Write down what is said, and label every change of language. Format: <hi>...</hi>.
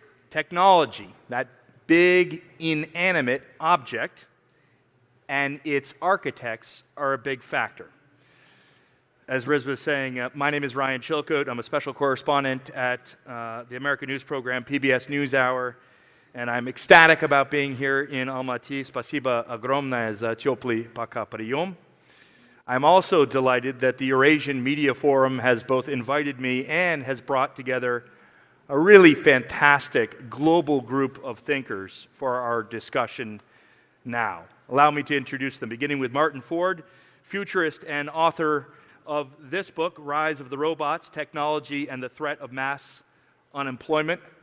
<en>Technology, that big inanimate object, and its architects are a big factor. As Riz was saying, my name is Ryan Chilcote. I'm a special correspondent at the American news program PBS NewsHour, and I'm ecstatic about being here in Almaty.</en> <ru>Spasiba огромное за теплый пока прием.</ru> <en>I'm also delighted that the Eurasian Media Forum has both invited me and has brought together a really fantastic global group of thinkers for our discussion now. Allow me to introduce them, beginning with Martin Ford, futurist and author of this book, Rise of the Robots, Technology and the Threat of Mass Unemployment.</en>